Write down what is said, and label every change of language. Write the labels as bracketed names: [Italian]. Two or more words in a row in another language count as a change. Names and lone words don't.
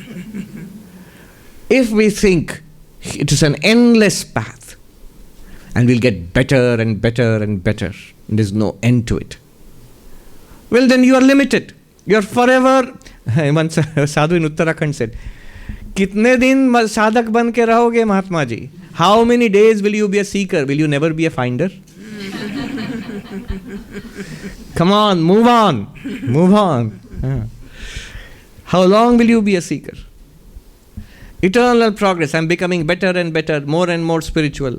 [English] If we think it is an endless path and we'll get better and better and better, and there's no end to it, well, then you are limited. You are forever. One sadhu in Uttarakhand said, [Hindi] "Kitne din sadhak ban ke rahoge, Mahatma ji? [English] How many days will you be a seeker? Will you never be a finder?" Come on, move on, move on. How long will you be a seeker? Eternal progress. I'm becoming better and better, more and more spiritual.